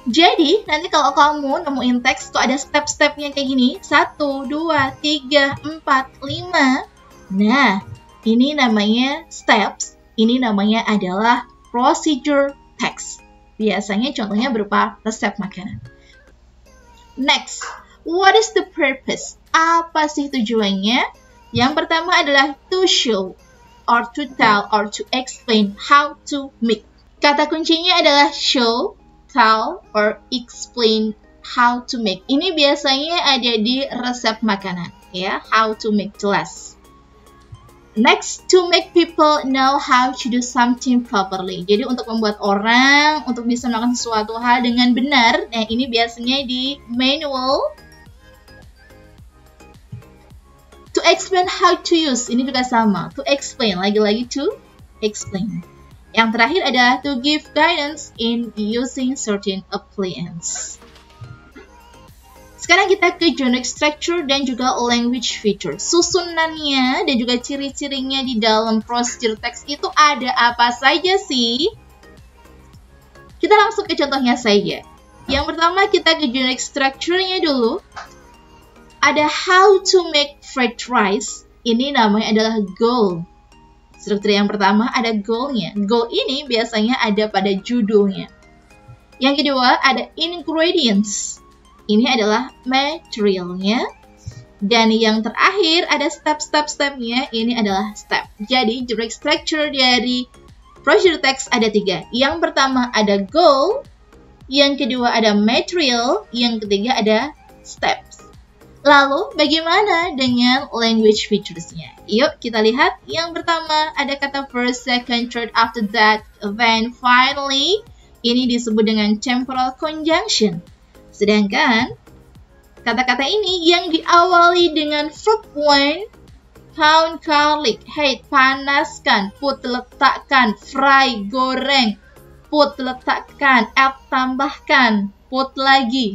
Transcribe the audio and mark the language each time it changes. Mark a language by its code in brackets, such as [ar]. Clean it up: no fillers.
[id] Jadi, nanti kalau kamu nemuin teks kok ada step-stepnya kayak gini, 1, 2, 3, 4, 5. Nah, ini namanya steps, ini namanya adalah procedure text. Biasanya contohnya berupa resep makanan. [en] Next, what is the purpose? [id] Apa sih tujuannya? Yang pertama adalah [en] to show, or to tell, or to explain how to make. [id] Kata kuncinya adalah [en] show, tell, or explain how to make. [id] Ini biasanya ada di resep makanan, ya, [en] how to make, [id] jelas. [en] Next, to make people know how to do something properly. [id] Jadi untuk membuat orang untuk bisa melakukan sesuatu hal dengan benar. Nah, ini biasanya di manual. [en] To explain how to use, [id] ini juga sama. [en] To explain, [id] lagi-lagi [en] to explain. [id] Yang terakhir ada [en] to give guidance in using certain appliance. [id] Sekarang kita ke generic structure dan juga language feature. Susunannya dan juga ciri-cirinya di dalam procedure text itu ada apa saja sih? Kita langsung ke contohnya saja. Yang pertama kita ke generic structure-nya dulu. Ada [en] how to make fried rice. [id] Ini namanya adalah goal. Struktur yang pertama ada goal-nya. Goal ini biasanya ada pada judulnya. Yang kedua ada ingredients. Ini adalah materialnya. Dan yang terakhir ada step-step-stepnya. Ini adalah step. Jadi generic structure dari procedure text ada 3. Yang pertama ada goal. Yang kedua ada material. Yang ketiga ada steps. Lalu bagaimana dengan language features-nya? Yuk kita lihat. Yang pertama ada kata [en] first, second, third, after that, then, finally. [id] Ini disebut dengan temporal conjunction. Sedangkan kata-kata ini yang diawali dengan verb one, pound garlic, heat, panaskan, put, letakkan, fry, goreng, put, letakkan, add, tambahkan, put lagi.